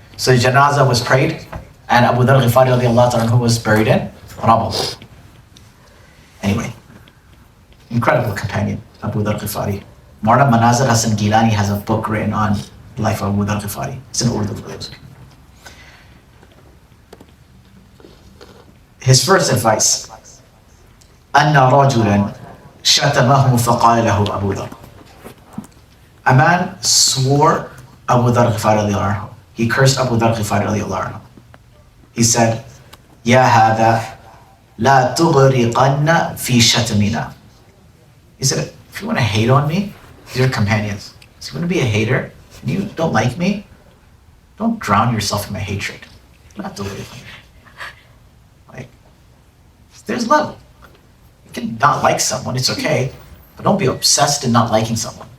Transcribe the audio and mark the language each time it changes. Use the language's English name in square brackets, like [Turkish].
[English] So the Janazah was prayed, and Abu Ḍarr al-Ghifārī radiallahu anhu was buried in Ramadan. Anyway, incredible companion, Abu Ḍarr al-Ghifārī. Maulana Manazir Hasan Gilani has a book written on the life of Abu Ḍarr al-Ghifārī. It's in Urdu. His first advice, [Arabic] أَنَّ رَجُلًا شَتَمَهُ فَقَالَ لَهُ أَبُو ذَرٍ. [English] A man swore Abu Ḍarr al-Ghifārī radiallahu anhu. He cursed Abu Ḍarr al-Ghifārī radiallahu anhu. He said, [Arabic] يَا هَذَا لَا تُغْرِقَنَّ فِي شَتَمِنَا. [English] He said, if you want to hate on me, these are companions. So you want to be a hater, and you don't like me, don't drown yourself in my hatred. Not to live. Like, there's love. You can not like someone, it's okay, but don't be obsessed in not liking someone.